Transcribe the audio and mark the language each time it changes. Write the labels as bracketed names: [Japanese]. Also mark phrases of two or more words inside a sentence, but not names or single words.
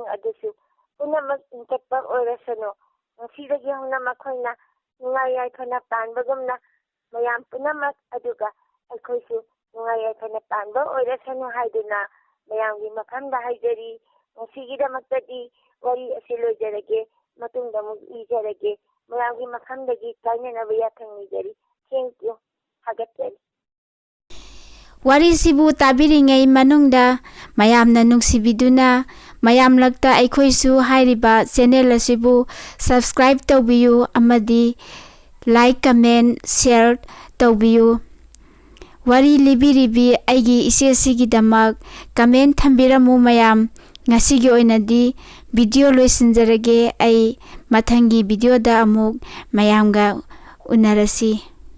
[Manipuri] adusu punamak hinkatpa oirasanu ngasidagi hona makhoina nungai yakhana panbagumna mayam punamak aduga aikhoisu nungai yakhana panba oirasanu haiduna mayamgi mafamda haidari ngasigidamaktadi wari asilojarage matungda mug ijarage mayamgi mafamdagi kainanaba yathangijari [English] thank you [Manipuri] hagatjari warisibu tabiringai manungda mayamna nungsibiduna mayamlakta aikhoisu hairiba channel asibu subscribe tawbiyu amadi [English] like comment share [Manipuri] tawbiyu wari libiribi aigi isesigidamak comment thambiramu mayam ngasigi oinadi video loisinjarage ai mathangi video da amuk mayamga unarasi